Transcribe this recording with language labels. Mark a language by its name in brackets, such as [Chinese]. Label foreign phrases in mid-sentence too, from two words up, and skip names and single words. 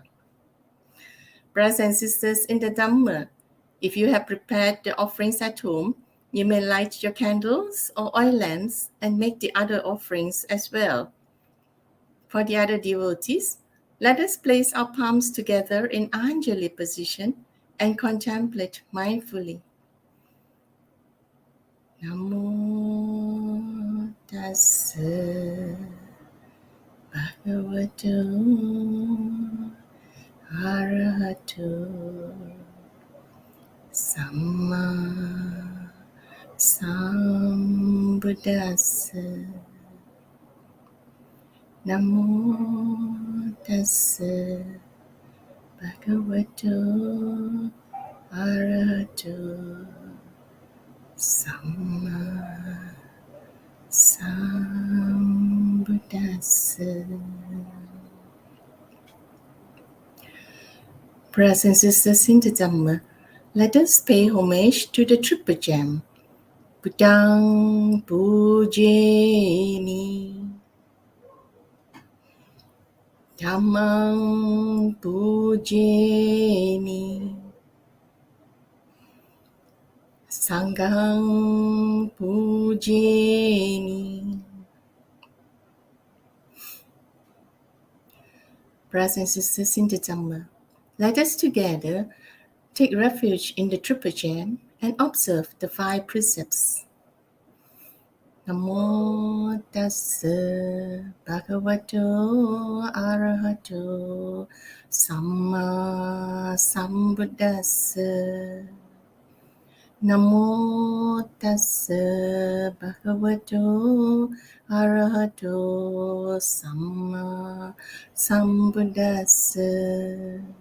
[English] Brothers and sisters in the Dhamma, if you have prepared the offerings at home, you may light your candles or oil lamps and make the other offerings as well. For the other devotees, let us place our palms together in Anjali position and contemplate mindfully. [Pali] Namo tassa bhagavato arahato samma sambuddhassa. Namo tassa bhagavato arahato samma sambuddhassa. [English] Brothers and sisters in the Dhamma, let us pay homage to the Triple Gem. [Pali] Buddhang pujeni, Dhammang pujeni, Sanghang pujeni. [English] Brothers and sisters in the Dhamma, let us together take refuge in the Triple Gem and observe the 5 precepts. [Pali] Namo tassa bhagavato arahato samma sambuddhassa. Namo tassa bhagavato arahato samma sambuddhassa.